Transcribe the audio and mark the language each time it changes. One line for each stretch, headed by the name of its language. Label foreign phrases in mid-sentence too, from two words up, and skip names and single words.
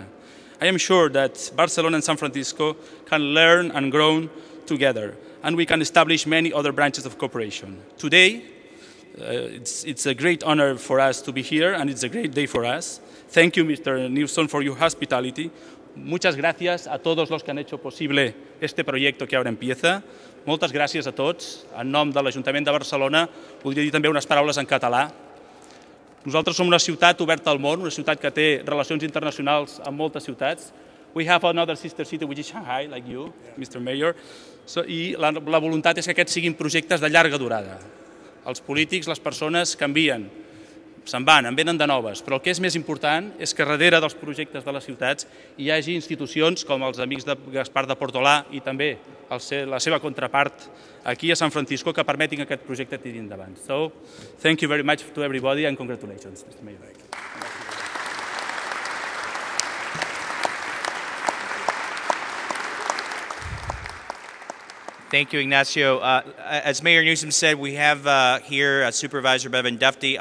English: I am sure that Barcelona and San Francisco can learn and grow together, and we can establish many other branches of cooperation. Today, it's a great honor for us to be here, and it's a great day for us. Thank you, Mr. Newsom, for your hospitality.
Spanish: Muchas gracias a todos los que han hecho posible este proyecto que ahora empieza.
Catalan: Moltes gràcies a tots. En nom de l'Ajuntament de Barcelona, voldria dir també unes paraules en català. Nosaltres som una ciutat oberta al món, una ciutat que té relacions internacionals amb moltes ciutats.
English: We have another sister city, which is Shanghai, like you, Mr. Mayor.
Catalan: I la voluntat és que aquests siguin projectes de llarga durada. Els polítics, les persones canvien, se'n van, en venen de noves, però el que és més important és que darrere dels projectes de les ciutats hi hagi institucions com els amics de Gaspar de Portolà i també la seva contrapart aquí a San Francisco que permetin que aquest projecte tiri endavant.
English: So, thank you very much to everybody and congratulations, Mr. Mayor. Thank you, Ignacio. As Mayor Newsom said, we have here Supervisor Bevan Dufty.